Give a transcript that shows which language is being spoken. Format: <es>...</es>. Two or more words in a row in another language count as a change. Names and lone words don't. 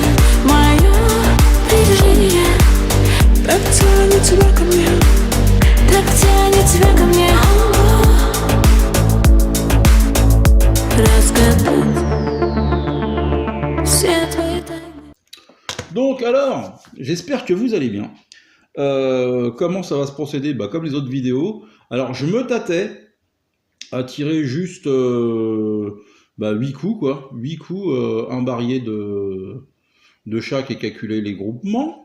<ru>Мое притяжение так тянет тебя ко мне, так тянет тебя ко мне. Разгадать все твои тайны.</ru> <fr>Donc alors, j'espère que vous allez bien. Comment ça va se procéder? Comme les autres vidéos. Alors je me tâtais à tirer juste 8 coups, quoi. 8 coups, un barillet de chaque et calculer les groupements.</fr>